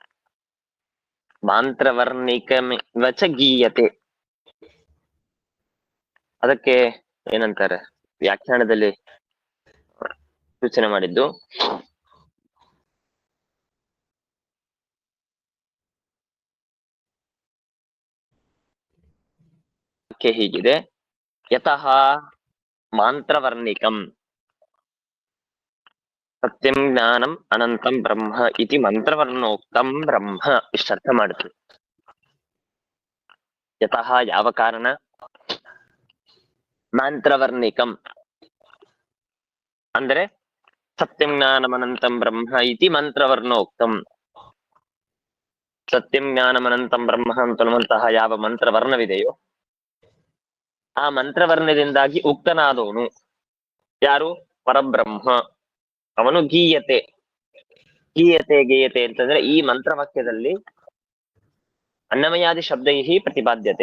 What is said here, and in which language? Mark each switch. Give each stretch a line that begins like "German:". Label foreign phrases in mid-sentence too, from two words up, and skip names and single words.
Sanskrit: ಮಂತ್ರವರ್ಣಿಕವಚ ಗೀಯತೆ,
Kannada: ಅದಕ್ಕೆ ಏನಂತಾರೆ ವ್ಯಾಖ್ಯಾನದಲ್ಲಿ ಸೂಚನೆ ಮಾಡಿದ್ದು ಹೀಗಿದೆ:
Sanskrit: ಯತಃ ಮಂತ್ರವರ್ಣಿಕಂ ಸತ್ಯಂ ಜ್ಞಾನಂ ಅನಂತಂ ಬ್ರಹ್ಮ ಇತಿ ಮಂತ್ರವರ್ಣೋಕ್ತಂ ಬ್ರಹ್ಮ ಇಷ್ಟರ್ಥ ಮಾಡುತ್ತೆ. ಯತಃ
Kannada: ಯಾವ ಕಾರಣ,
Sanskrit: ಮಂತ್ರವರ್ಣಿಕಂ ಅಂದ್ರೆ ಸತ್ಯಂ ಜ್ಞಾನಂ ಅನಂತಂ ಬ್ರಹ್ಮ ಇತಿ ಮಂತ್ರವರ್ಣೋಕ್ತಂ. ಸತ್ಯಂ ಜ್ಞಾನಂ ಅನಂತಂ ಬ್ರಹ್ಮ
Kannada: ಅಂತನ್ನುವಂತಹ ಯಾವ ಮಂತ್ರವರ್ಣವಿದೆಯೋ ಆ ಮಂತ್ರವರ್ಣದಿಂದಾಗಿ ಉಕ್ತನಾದವನು ಯಾರು, ಪರಬ್ರಹ್ಮ. ಅವನು ಗೀಯತೆ. ಗೀಯತೆ ಅಂತಂದ್ರೆ ಈ ಮಂತ್ರವಾಕ್ಯದಲ್ಲಿ
Sanskrit: ಅನ್ನಮಯಾದಿ ಶಬ್ದೈಹಿ ಪ್ರತಿಪಾದ್ಯತೆ.